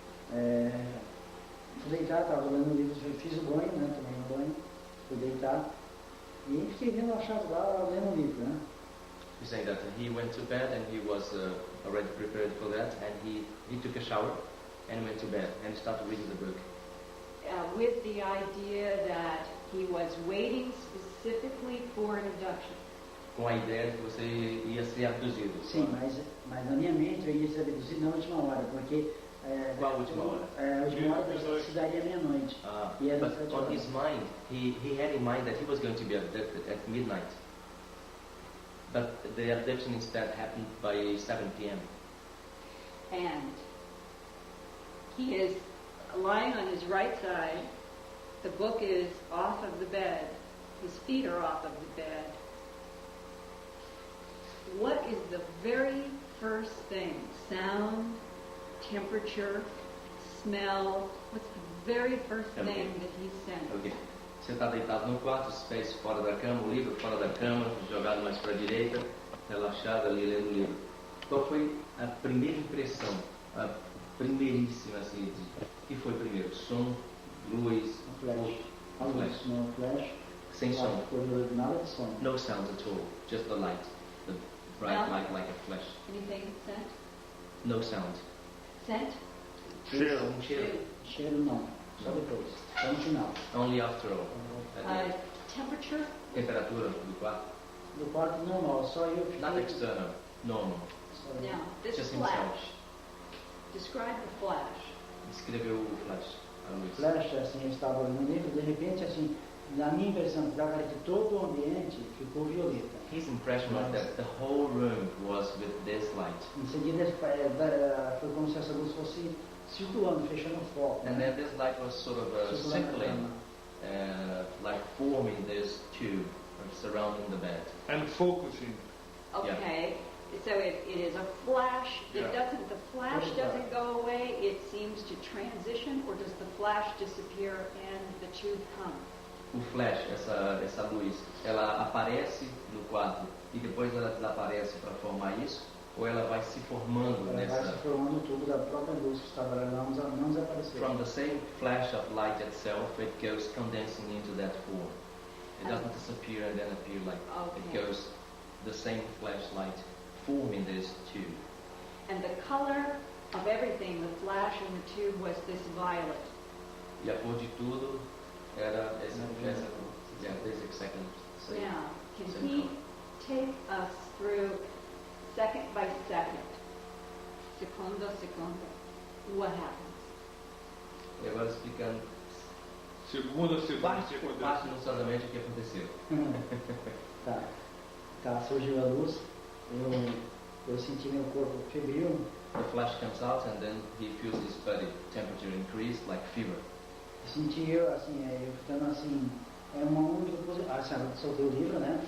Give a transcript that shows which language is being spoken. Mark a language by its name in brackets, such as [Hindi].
[Portuguese] Fui deitar, estava lendo o livro, fiz o banho, né? Tomei um banho, fui deitar e fiquei relaxado lá, lendo o livro, né? [English] He's saying that he went to bed and he was already prepared for that, and he took a shower and went to bed and started reading the book. With the idea that he was waiting specifically for an abduction. [Portuguese] Com a ideia de que você ia ser abduzido. Sim, mas na minha mente eu ia ser abduzido na última hora, porque... Qual a última hora? A última hora se daria meia-noite. [English] But on his mind, he had in mind that he was going to be abducted at midnight. But the abduction instead happened by 7 p.m. And he is lying on his right side. The book is off of the bed. His feet are off of the bed. What is the very first thing? Sound, temperature, smell. What's the very first thing that he sensed? Okay. [Portuguese] Você está deitado no quarto, os pés fora da cama, o livro fora da cama, jogado mais para a direita, relaxado ali lendo o livro. Qual foi a primeira impressão, a primeiríssima, assim, que foi primeiro? Som, luz, [English] Flash. No flash. [Portuguese] Sem som. Nada de som. [English] No sound at all, just the light, the bright light like a flash. Anything scent? No sound. Scent? [Portuguese] Cheiro. Cheiro. Cheiro não, só depois, só no final. [English] Only after all. Temperature? [Portuguese] Temperatura do quarto. Do quarto normal, só eu fiquei... [English] Not external, normal. Now, this Just flash. himself. Describe the flash. [Portuguese] Descreveu o flash, a luz. Flash, assim, eu estava no livro, de repente, assim, na minha impressão, dava que todo o ambiente ficou violeta. [English] His impression was that the whole room was with this light. [Portuguese] Em seguida, foi como se essa luz fosse circulando, fechando o foco. [English] And then this light was sort of circling, like forming this tube surrounding the bed. And focusing. Okay, so it is a flash. Yeah. The flash doesn't go away. It seems to transition, or does the flash disappear and the tube comes? [Portuguese] O flash, essa luz, ela aparece no quarto e depois ela desaparece para formar isso? Ou ela vai se formando Vai se formando o tubo da própria luz que estava lá, não desapareceu. [English] From the same flash of light itself, it goes condensing into that form. It doesn't disappear and then appear like it goes the same flashlight forming this tube. And the color of everything, the flash and the tube, was this violet. [Portuguese] E a cor de tudo era essa [English] basic second. Now, can he take us through second by second, secondo secondo, what happens? [Portuguese] E agora explicando Segunda, parte por parte minutosamente o que aconteceu. Tá, surgiu a luz, eu senti meu corpo febril. [English] The flash comes out and then he feels his body temperature increase like fever. [Portuguese] Senti eu ficando assim, uma única coisa, soltei o livro, né?